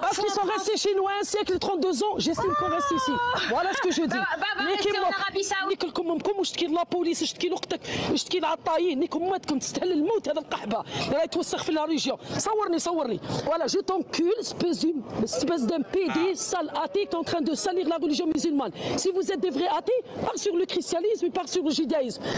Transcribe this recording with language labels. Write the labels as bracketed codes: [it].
[fr] Parce qu'ils sont restés chez nous un siècle, 32 ans, j'estime qu'on reste ici. Voilà ce que je dis. rester en Arabie Saoudite. [ar] نيكلكم امكم واشتكي [fr] لا بوليس [ar] اشتكي لاختك اشتكي لعطايين نيكم امتكم تستاهل الموت هذا القحبه راه يتوسخ في [fr] لا ريجيون [ar] صورني [fr] voilà je t'encule espèce d'un PD sale athée qui est en train de salir la religion musulmane. Si vous êtes des vrais athées, part sur le christianisme et part sur le judaïsme.